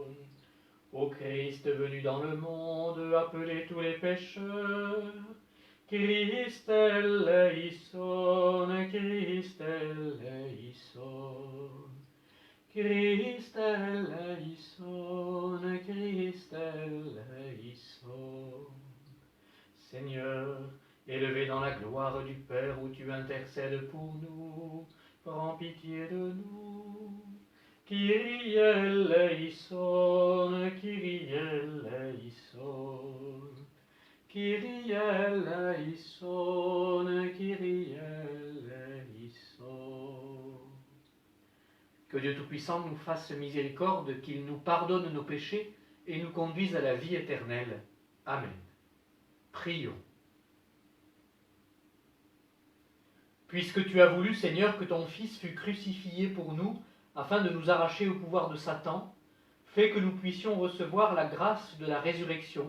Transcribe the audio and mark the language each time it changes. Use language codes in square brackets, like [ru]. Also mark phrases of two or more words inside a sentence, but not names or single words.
[fr] Ô Christ venu dans le monde, appelez tous les pécheurs, [el] Χριστὲ ἐλέησον, Χριστὲ ἐλέησον, Χριστὲ ἐλέησον, Χριστὲ ἐλέησον. [fr] Seigneur, élevé dans la gloire du Père où tu intercèdes pour nous, prends pitié de nous. [el] Κύριε ἐλέησον, Κύριε ἐλέησον, Κύριε ἐλέησον, Κύριε ἐλέησον. [fr] Que Dieu Tout-Puissant nous fasse miséricorde, qu'il nous pardonne nos péchés et nous conduise à la vie éternelle. Amen. Prions. Puisque tu as voulu, Seigneur, que ton Fils fût crucifié pour nous, afin de nous arracher au pouvoir de Satan, fais que nous puissions recevoir la grâce de la résurrection.